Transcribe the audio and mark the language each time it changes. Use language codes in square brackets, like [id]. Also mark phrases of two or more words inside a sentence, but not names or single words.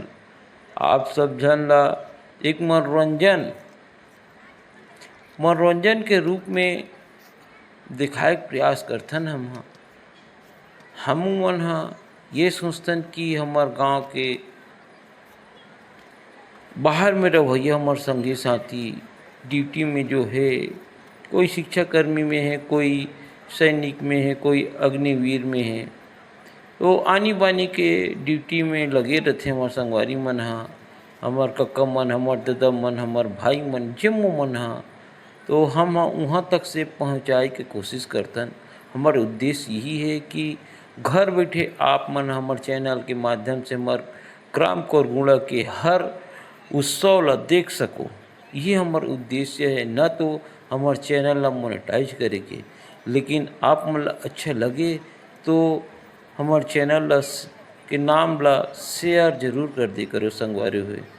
[hne] आप सब जन ला एक मनोरंजन के रूप में दिखाए के प्रयास करथन। हम मन हाँ ये सोचतन कि हमार गांव के बाहर में रहिए हमार संगी साथी ड्यूटी में जो है, कोई शिक्षा कर्मी में है, कोई सैनिक में है, कोई अग्निवीर में है, तो आनी बानी के ड्यूटी में लगे रहते हमार संगवारी मन हाँ, हमार कक्का मन, हमार दादा मन, हमार भाई मन, जम्मो मन हाँ। तो हम वहाँ तक से पहुँचाए के कोशिश करतन। हमारा उद्देश्य यही है कि घर बैठे आप मन हमार चैनल के माध्यम से हमार ग्राम कोरगुड़ा के हर उत्सव ला देख सको। ये हमार उद्देश्य है, न तो हमार चैनल ला मोनेटाइज करे के, लेकिन आप मन ला अच्छा लगे तो हमार चैनल ला के नाम ला शेयर जरूर कर दे करो।